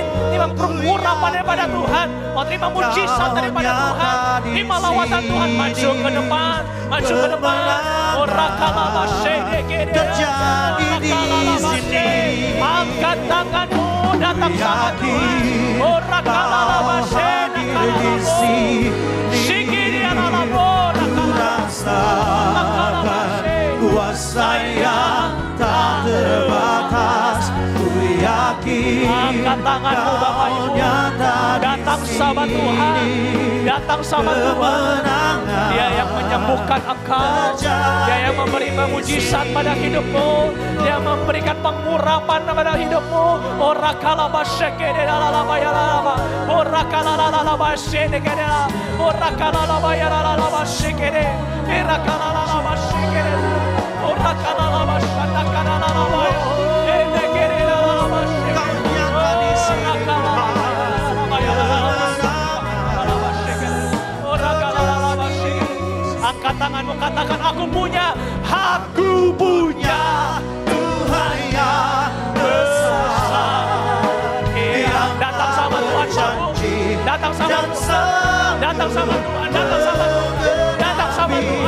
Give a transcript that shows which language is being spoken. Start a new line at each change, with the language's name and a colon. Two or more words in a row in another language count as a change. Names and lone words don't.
Indonesian: Terima pengurapan daripada Tuhan. Mau terima mujizat daripada Tuhan. Terima lawatan Tuhan. Maju ke depan. Maju ke depan. Terjadi di sini. Angkat tanganmu dan datang sama Tuhan. Ora kalalaba shena kalalabo. Shikiri alalabo. Rasakan kuasa yang tak terbatas. Ku yakin Angkat tanganmu Bapak Ibu. Datang sama Tuhan. Datang sama Tuhan. Dia yang menyembuhkan engkau. Dia yang memberi mujizat pada hidupmu. Dia memberikan pengurapan pada hidupmu. Ora kalaba shekede lalaba ya lalaba. Ora kalalaba shekede lalaba. Ora kalalaba ya lalaba shekede. Era kalalaba shekede. Ora kalalaba shanda kalalaba. Ende kede lalaba shekede. Ora kalalaba ya lalaba shekede. Ora kalalaba shekede. Angkat tanganmu, katakan aku punya. Aku punya Tuhan yang besar. Datang sama Tuhan kamu. Datang sama Tuhan. Datang sama Tuhan. Datang sama Tuhan. Datang sama Tuhan.